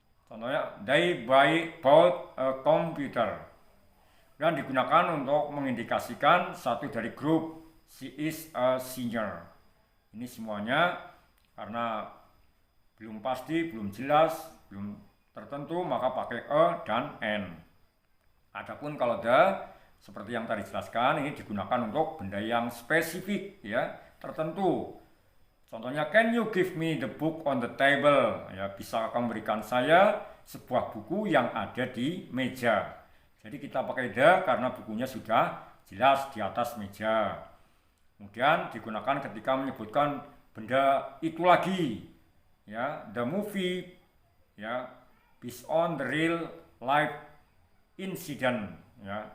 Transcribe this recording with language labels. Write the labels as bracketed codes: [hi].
[id] Contohnya, [en] they bought a computer. [id] Dan digunakan untuk mengindikasikan satu dari grup, [en] she is a singer. [id] Ini semuanya karena belum pasti, belum jelas, belum tertentu, maka pakai a dan n. Adapun kalau the, seperti yang tadi jelaskan, ini digunakan untuk benda yang spesifik, ya, tertentu. Contohnya, [en] can you give me the book on the table? [id] Ya, bisa kamu berikan saya sebuah buku yang ada di meja. Jadi kita pakai the karena bukunya sudah jelas di atas meja. Kemudian digunakan ketika menyebutkan benda itu lagi, ya, [en] the movie, [id] ya, [en] based on the real life incident, [id] ya.